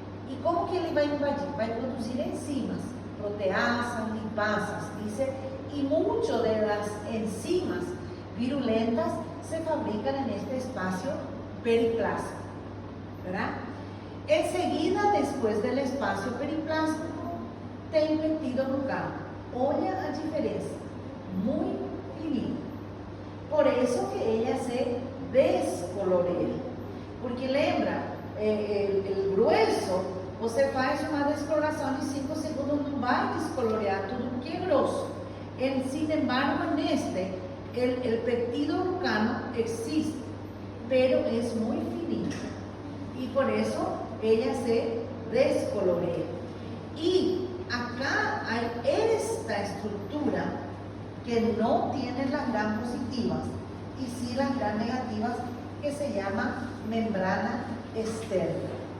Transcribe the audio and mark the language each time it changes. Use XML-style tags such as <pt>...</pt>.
<es>¿Y cómo que él va a invadir? Va a producir enzimas, proteasas, lipasas, dice, y muchas de las enzimas virulentas se fabrican en este espacio periplástico, ¿verdad? Enseguida, después del espacio periplástico, tem peptidoglucano.</es> <pt>Olha a diferença,</pt> <es>muy finita. Por eso que ella se descolorea.</es> <pt>Porque lembra,</pt> <es>el grueso,</es> <pt>você faz uma descoloração de 5 segundos, não vai descolorear tudo porque é grosso.</pt> <es>Sin embargo, neste, el peptidoglucano existe, pero es muy finito. Y por eso ella se descolorea. Y acá hay esta estructura que no tiene las gram positivas y sí las gram negativas, que se llama membrana externa.</es>